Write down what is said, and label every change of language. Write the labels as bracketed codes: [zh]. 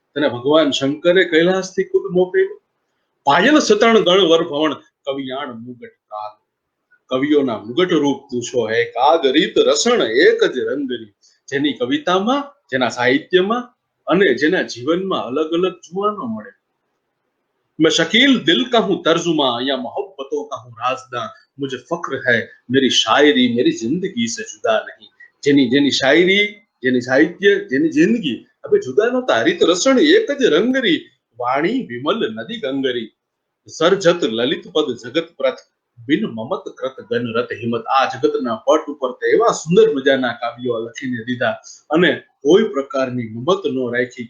[gu] તને ભગવાન શંકરે કૈલાસથી ખુદ મોકલ્યો. પાયલ સતણ ગણ વર ભવન કવિયાણ મુગટ કાગ. કવિઓના મુગટ રૂપ તું છો હે કાગ. રીત રસણ એક જ રંગરી. જેની કવિતામાં, જેના સાહિત્યમાં અને જેના જીવનમાં અલગ અલગ જોવાનો મળે. [hi] मैं शकील दिल का हूं तर्जुमा या मोहब्बतों का हूं राजदां. मुझे फक्र है मेरी शायरी मेरी जिंदगी से जुदा नहीं. [gu] જેની શાયરી, જેની સાહિત્ય, જેની જિંદગી હવે જુદા નહોતા. રીત રસણ એક જ રંગરી. વાણી વિમલ નદી ગંગરી. સરજત લલિત પદ જગત પ્રથ. બિન મમત કૃત ગન રત હિંમત. આ જગતના પટ ઉપર એવા સુંદર મજાના કાવ્યો લખીને દીધા અને કોઈ પ્રકારની મમત ન રાખી.